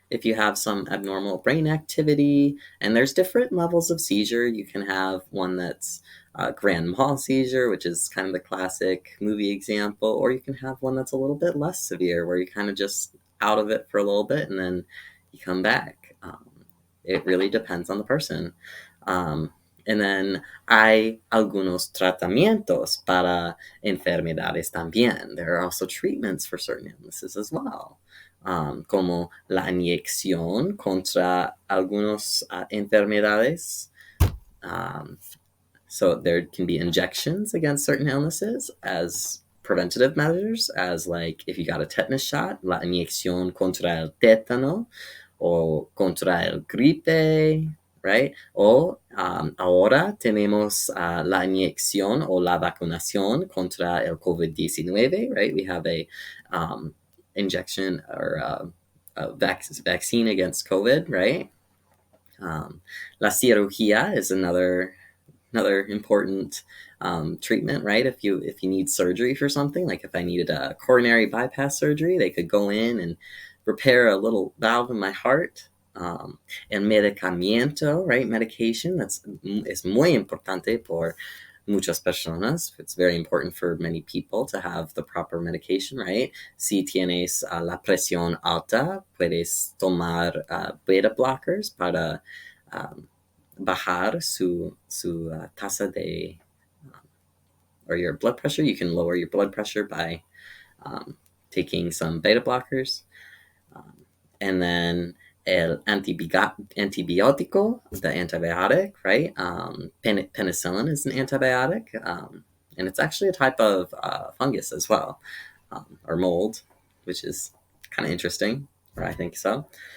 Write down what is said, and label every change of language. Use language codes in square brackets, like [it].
[en] If you have some abnormal brain activity, and there's different levels of seizure. You can have one that's a grand mal seizure, which is kind of the classic movie example, or you can have one that's a little bit less severe, where you kind of just out of it for a little bit and then you come back. It really depends on the person. And then [es] hay algunos tratamientos para enfermedades también. [en] There are also treatments for certain illnesses as well, [es] como la inyección contra algunos enfermedades. [en] So there can be injections against certain illnesses as preventative measures, as like if you got a tetanus shot, [es] la inyección contra el tétano, o contra el gripe, [en] right? [es] O ahora tenemos la inyección o la vacunación contra el COVID-19, [en] right? We have a injection or a vaccine against COVID, right? [es] La cirugía [en] is another important treatment, right? If you need surgery for something, like if I needed a coronary bypass surgery, they could go in and repair a little valve in my heart. [es] El medicamento, [en] right? [es] Medication, es muy importante por muchas personas. [en] It's very important for many people to have the proper medication, right? [es] Si tienes la presión alta, puedes tomar [en] beta blockers [es] para bajar su tasa de, [en] or your blood pressure. You can lower your blood pressure by taking some beta blockers. And then [es] el antibiótico, [en] the antibiotic, right? Penicillin is an antibiotic, and it's actually a type of fungus as well, or mold, which is kind of interesting, or I think so.